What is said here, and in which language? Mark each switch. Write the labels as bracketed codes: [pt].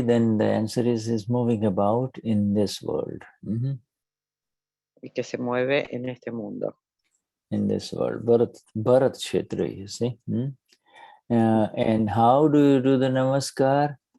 [en] Then the answer is he's moving about in this world. [es] Y que se mueve en este mundo. [en] In this world, Bharat Kshetri, you see. And how do you do the namaskar?